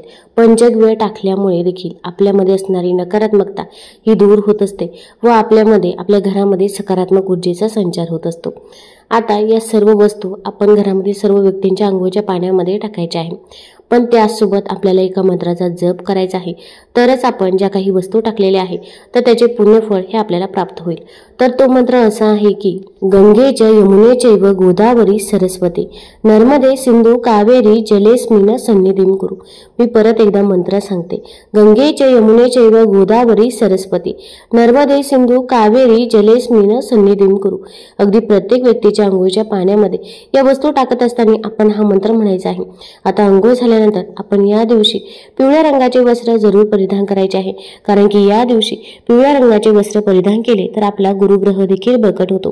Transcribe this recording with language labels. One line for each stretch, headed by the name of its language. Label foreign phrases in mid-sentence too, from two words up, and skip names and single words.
Marathi: पंचगव्य टाकल्यामुळे देखील आपल्यामध्ये असणारी नकारात्मकता ही दूर होत असते व आपल्या घरामध्ये सकारात्मक ऊर्जेचा संचार होत असतो। आता या सर्व वस्तू आपण घरामध्ये सर्व व्यक्तींच्या अंघोळीच्या पाण्यामध्ये टाकायच्या आहे, पण त्यासोबत आपल्याला एका मंत्राचा जप करायचा आहे, तरच आपण ज्या काही वस्तू टाकलेल्या आहे तर त्याचे पुण्यफळ हे आपल्याला प्राप्त होईल। तर तो मंत्र असा आहे की
Sanskrit: गंगे च यमुने चैव गोदावरी सरस्वती नर्मदे सिंधू कावेरी जलेस्मिन सन्निधिं कुरु।
Marathi: मी परत एकदा मंत्र सांगते,
Sanskrit: गंगे च यमुने चैव गोदावरी सरस्वती नर्मदे सिंधू कावेरी जलेस्मिन सन्निधिं कुरु।
Marathi: अगदी प्रत्येक व्यक्तीच्या अंघोळीच्या पाण्यामध्ये या वस्तू टाकत असताना आपण हा मंत्र म्हणायचा आहे। आता अंघोळ झाल्यानंतर आपण या दिवशी पिवळ्या रंगाचे वस्त्र जरूर परिधान करायचे आहे, कारण की या दिवशी पिवळ्या रंगाचे वस्त्र परिधान केले तर आपला गुरुग्रह देखील बळकट होतो।